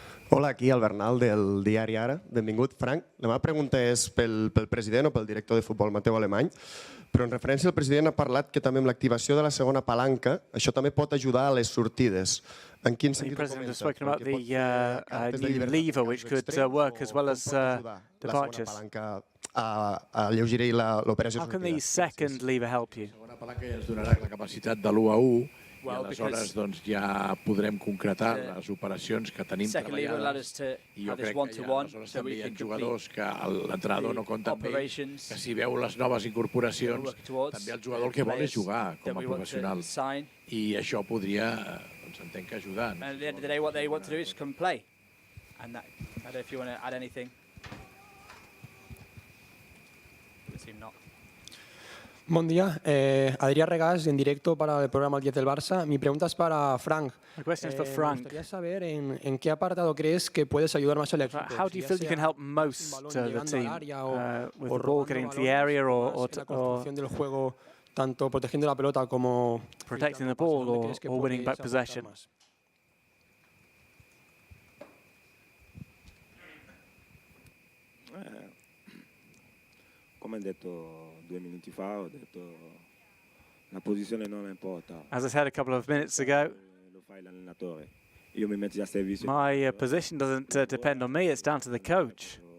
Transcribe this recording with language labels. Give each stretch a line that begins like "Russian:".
Spanish: Hola, aquí el Bernal del diari Ara.
Catalan: Benvingut, Frank. La meva pregunta és pel president o pel director de futbol, Mateu Alemany, però en referència al president ha parlat que també amb l'activació de la segona palanca això també pot ajudar a les sortides. En quin sentit ho comenta?
English: The president has spoken about the new lever which could work as well as departures.
Catalan: Alleugerir l'operació.
English: How can the second lever help you?
Catalan: La segona palanca ja ens donarà la capacitat de l'1 a 1 I aleshores ja podrem concretar les operacions que tenim treballades. I jo crec que aleshores també hi ha jugadors que l'entrenador no compta amb ells, que si veu les noves incorporacions, també el jugador el que vol és jugar com a professional. I això podria, entenc que ajudar.
English: At the end of the day, what they want to do is come play. And that, I don't know if you want to add anything. It seemed not.
Spanish: Buen día, Adrián Regás en directo para el programa El 10 del Barça. Mi pregunta es para Frank.
English: My question is for Frank.
Spanish: Me gustaría saber en qué apartado crees que puedes ayudar más al equipo.
English: How do you feel you can help most the team with the ball getting into the area or
Spanish: la construcción del juego, tanto protegiendo la pelota como
English: protecting the ball or winning back possession?
Italian: Come ho detto 2 minuti fa, ho detto la posizione non importa.
English: As I said a couple of minutes ago,
Italian: lo fa l'allenatore. Io mi metto a servizio.
English: My position doesn't depend on me, it's down to the coach.